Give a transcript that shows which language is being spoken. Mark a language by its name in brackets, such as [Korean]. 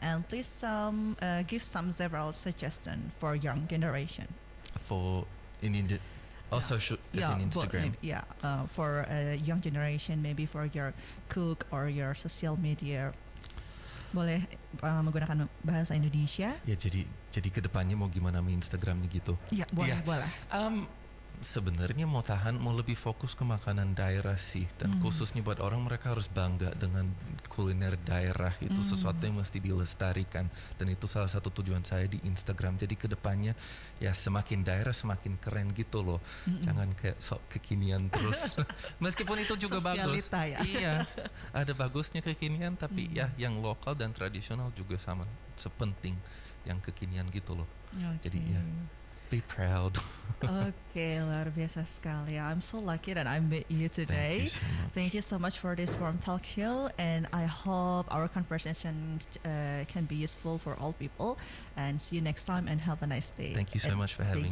[English] And please give some several suggestions for young generation. For in India, also as in Instagram. For a young generation, maybe for your cook or your social media. [Indonesian] Boleh menggunakan bahasa Indonesia? Ya, jadi kedepannya mau gimana mi Instagramnya gitu? Ya, boleh, boleh. Sebenarnya mau lebih fokus ke makanan daerah sih, dan khususnya buat orang, mereka harus bangga dengan kuliner daerah. Itu sesuatu yang mesti dilestarikan, dan itu salah satu tujuan saya di Instagram. Jadi kedepannya ya semakin daerah semakin keren gitu loh. Jangan kayak sok kekinian terus. Meskipun itu juga bagus. Ya? Iya, ada bagusnya kekinian, tapi ya yang lokal dan tradisional juga sama sepenting yang kekinian gitu loh. Jadi ya, [English] be proud. [Indonesian] Okay, luar biasa sekali. [English] I'm so lucky that I met you today. Thank you so much for this warm talk show, and I hope our conversation can be useful for all people. And see you next time, and have a nice day. Thank you so much for having me.